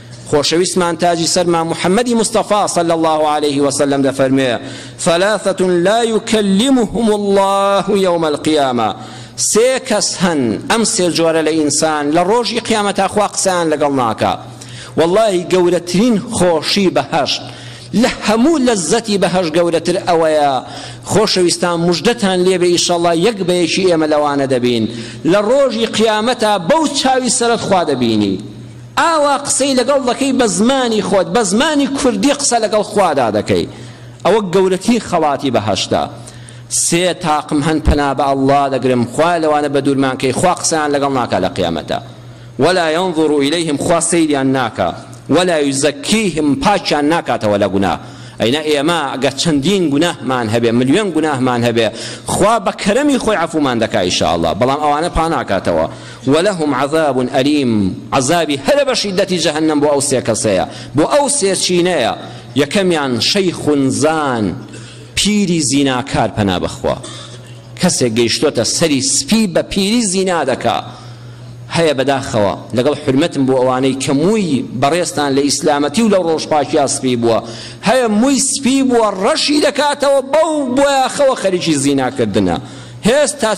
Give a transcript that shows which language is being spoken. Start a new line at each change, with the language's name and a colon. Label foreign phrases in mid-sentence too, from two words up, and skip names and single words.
Central Kurdish: خۆشەویستمان تاجی سەرمان محەممەدی مستەفا
Arabic: صلی الله عليه وسلم
Central Kurdish: دەفەرمێ
Arabic: ثلاثة لا يكلمهم الله يوم القيامة
Central Kurdish: سێ کەس هەن ئەم سێ جۆرە لە ئینسان لە ڕۆژی قیامەتا خوا قسەیان لەگەڵ ناکا والله گەورەترین خۆشی بەهەشت لە هەموو لەزەتی بەهەش گەورەتر ئەوەیە خۆشەویستان موژدەتان لێبێ ئیشەڵڵا یەک بەیەکی ئێمە لەوانە دەبین لە ڕۆژی قیامەتا بەو چاوی سەرت خوا دەبینی ئاوا قسەی لەگەڵ دەکەی بە زمانی خۆت بە زمانی کوردی قسە لەگەڵ خوادا دەکەی ئەوە گەورەترین خەڵاتی بەهەشتە سێ تاقم هەن پەنا بە ئەڵڵا دەگرم خوا لەوانە بە دوورمان کەی خوا قسەیان لەگەڵ ناکا لە قیامەتە
Arabic: ولا ينظر إليهم
Central Kurdish: خوا سەیریان ناکا
Arabic: ولا يزكيهم
Central Kurdish: پاچیان ناکاتەوە لە گوناه ئەینە ئێمە ئەگەر چەندین گوناهمان هەبێ ملیۆن گوناهمان هەبێ خوا بە کەرەمی خۆی عەفومان دەکا ئینشاءالله بەڵام ئەوانە پا ناکاتەوە
Arabic: ولهم عذاب أليم
Central Kurdish: عذابی هەرە بە شیدەتی جەهەنەم بۆ ئەو سێ کەسەیە بۆ ئەو سێ چینەیە یەکەمیان
Arabic: شەیخ زان
Central Kurdish: پیری زیناکار پەنا بەخوا کەسێک گەیشتۆتە سەری سپی بە پیری زینا دەکا هەیە بەداخەوە لەگەڵ حرمەتم بۆ ئەوانەی کە مووی بەڕێستان لە ئیسلامەتی و لەو ڕۆژپاشیا سپی بووە هەیە مووی سپی بووە ڕەشی دەکاتەوە بەو بۆیاخەوە خەریکی زیناکردنە هێستا